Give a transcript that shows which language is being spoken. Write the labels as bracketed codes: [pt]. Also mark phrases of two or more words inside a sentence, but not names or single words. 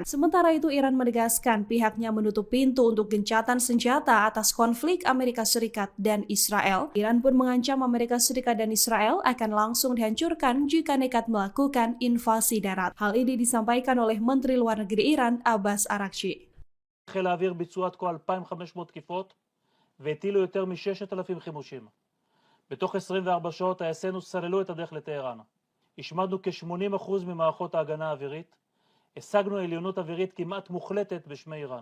[id] Sementara itu, Iran menegaskan pihaknya menutup pintu untuk gencatan senjata atas konflik Amerika Serikat dan Israel. Iran pun mengancam Amerika Serikat dan Israel akan langsung dihancurkan jika nekat melakukan invasi darat. Hal ini disampaikan oleh Menteri Luar Negeri Iran, Abbas Araghchi. [he] חיל האוויר ביצעו עד כה 2,500 תקיפות והטילו יותר מ-6,000 חימושים. בתוך 24 שעות טייסינו סללו את הדרך לטהרן. השמדנו כ-80% ממערכות ההגנה האווירית. השגנו עליונות אווירית כמעט מוחלטת בשמי איראן.